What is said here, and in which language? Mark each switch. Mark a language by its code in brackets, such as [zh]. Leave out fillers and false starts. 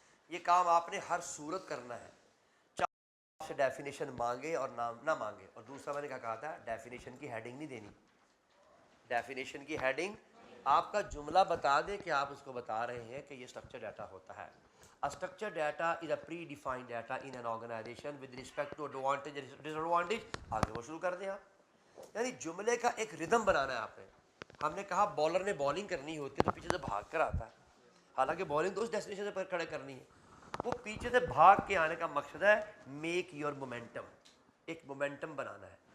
[ur] یہ کام آپ نے ہر صورت کرنا ہے, چاہے سے ڈیفینیشن مانگے اور نہ مانگے. اور دوسرا میں نے کیا کہا تھا, ڈیفینیشن کی ہیڈنگ نہیں دینی. ڈیفینیشن کی ہیڈنگ آپ کا جملہ بتا دے کہ آپ اس کو بتا رہے ہیں کہ یہ اسٹرکچر ڈیٹا ہوتا ہے. [en] A structured data is a pre-defined data in an organization with respect to advantage and disadvantage. [ur] آگے وہ شروع کر دیں آپ, یعنی جملے کا ایک ردم بنانا ہے آپ نے. ہم نے کہا بالر نے بالنگ کرنی ہوتی ہے تو پیچھے سے بھاگ کر آتا ہے, حالانکہ بالنگ تو اس ڈیسٹینیشن سے کھڑے کرنی ہے. وہ پیچھے سے بھاگ کے آنے کا مقصد ہے [en] make your momentum, [ur] ایک مومنٹم بنانا ہے.